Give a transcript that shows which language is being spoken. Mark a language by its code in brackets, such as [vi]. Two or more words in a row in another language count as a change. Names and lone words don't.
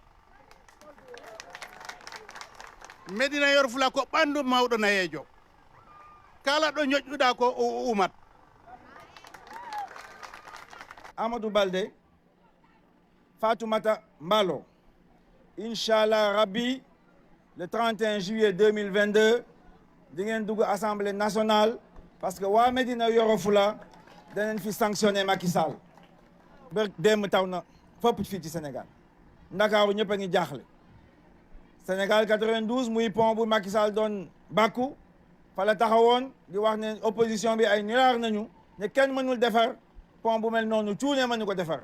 [ff] Médina Yoro Foulah ko ɓandu mawɗo nayeejo. kala ɗo ñoƴƴuɗa ko o umat. Amadou Balde, Fatoumata Mballo, [ar] إن شاء الله ربي, [fr] le 31 juillet 2022, [wo] di ngeen dugg [fr] Assemblée nationale parce que [wo] waa Médina Yoro Foulah danañ fi sanctionné Macky Sall. ba démb taw na fépp fii ci Sénégal. Ndakaaru ñëpp a ngi jaaxle. Sénégal 92 muy pont bu Macky Sall doon bàkku fa la taxawoon di wax ne opposition bi ay niraar nañu ne kenn mënul defar pont bu mel noonu cuune mënu ko defar.